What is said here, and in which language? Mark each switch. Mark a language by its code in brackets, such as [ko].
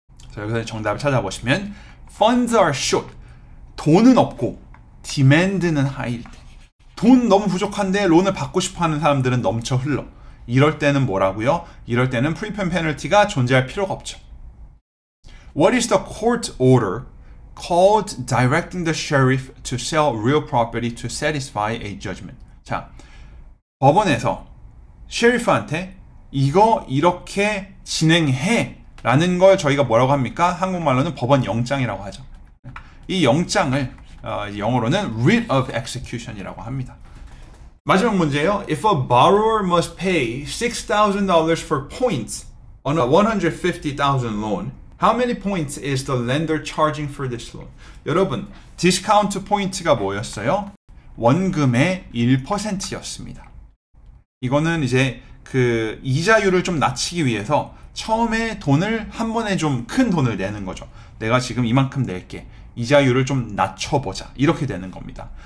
[ko] 그래서 여기서 정답을 찾아보시면 [en] funds are short. [ko] 돈은 없고 demand는 high일 때. 돈 너무 부족한데 론을 받고 싶어하는 사람들은 넘쳐 흘러. 이럴 때는 뭐라고요? 이럴 때는 프리페이먼트 페널티가 존재할 필요가 없죠. [en] What is the court order called directing the sheriff to sell real property to satisfy a judgment? [ko] 자, 법원에서 셰리프한테 이거 이렇게 진행해 라는 걸 저희가 뭐라고 합니까? 한국말로는 법원 영장이라고 하죠. 이 영장을 영어로는 writ of execution이라고 합니다. 마지막 문제예요. [en] If a borrower must pay $6,000 for points on a $150,000 loan, how many points is the lender charging for this loan? [ko] 여러분, 디스카운트 포인트가 뭐였어요? 원금의 1%였습니다. 이거는 이제 그 이자율을 좀 낮추기 위해서 처음에 돈을 한 번에 좀 큰 돈을 내는 거죠. 내가 지금 이만큼 낼게. 이자율을 좀 낮춰보자. 이렇게 되는 겁니다.